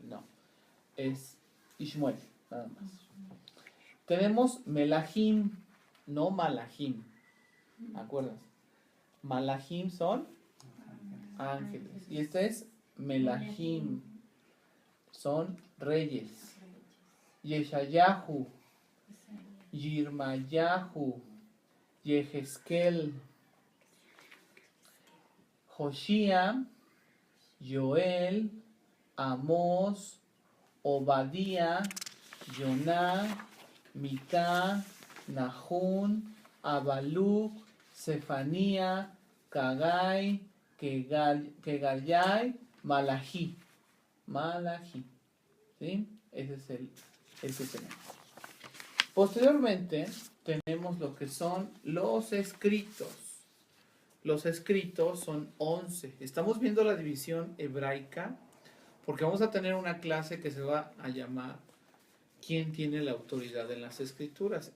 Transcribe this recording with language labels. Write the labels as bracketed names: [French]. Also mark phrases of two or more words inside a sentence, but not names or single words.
[Spanish] No, es Ishmuel, nada más. Tenemos Melahim, no Malahim. ¿Acuerdas? Malahim son ángeles. Y este es Melahim, son reyes. Yeshayahu, Yirmayahu, Yehezkel, Joshia, Joel, Amós, Obadía, Yoná, Mica, Nahún, Abaluc, Sefanía, Cagai, Kegayai, Malají. Malají. ¿Sí? Ese es el que tenemos. Posteriormente tenemos lo que son los escritos. Los escritos son 11. Estamos viendo la división hebraica porque vamos a tener una clase que se va a llamar ¿Quién tiene la autoridad en las escrituras?